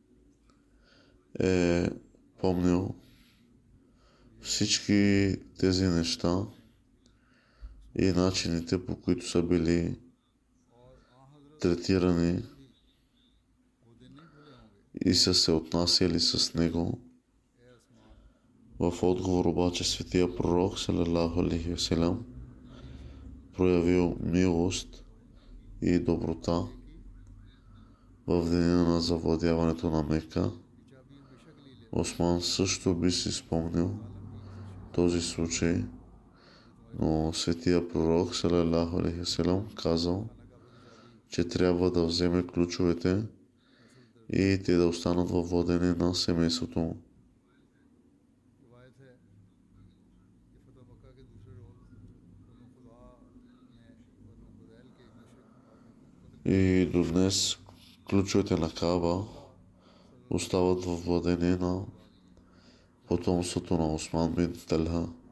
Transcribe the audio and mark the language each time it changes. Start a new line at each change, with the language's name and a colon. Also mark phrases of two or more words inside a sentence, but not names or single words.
Bulgarian: е помнил всички тези неща и начините, по които са били третирани и са се отнасяли с него. В отговор обаче светия пророк
Arabic: صلى الله عليه وسلم
Bulgarian: проявил милост и доброта в деня на завладяването на Мека Осман също би си спомнил този случай, но светия пророк,
Arabic: صلى الله عليه وسلم,
Bulgarian: казал, че трябва да вземе ключовете и те да останат във владение на семейството му. И до днес ключовете на Каба остават във владение на потомството на Осман бин Талха.